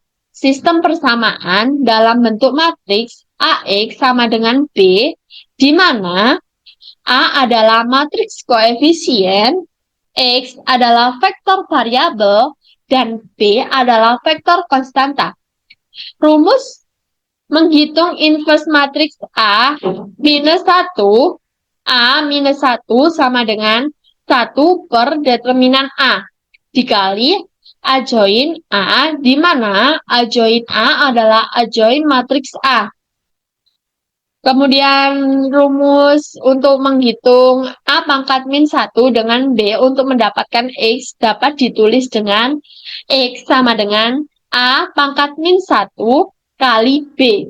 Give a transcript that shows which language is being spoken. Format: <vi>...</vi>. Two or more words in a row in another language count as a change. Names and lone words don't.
<id>Sistem persamaan dalam bentuk matriks AX sama dengan B, di mana A adalah matriks koefisien, X adalah vektor variabel, dan B adalah vektor konstanta. Rumus menghitung inverse matriks A minus 1, A minus 1 sama dengan 1 per determinan A, dikali adjoin A, di mana adjoin A adalah adjoin matriks A. Kemudian rumus untuk menghitung A pangkat min 1 dengan B untuk mendapatkan X dapat ditulis dengan X sama dengan A pangkat min 1 kali B.</id>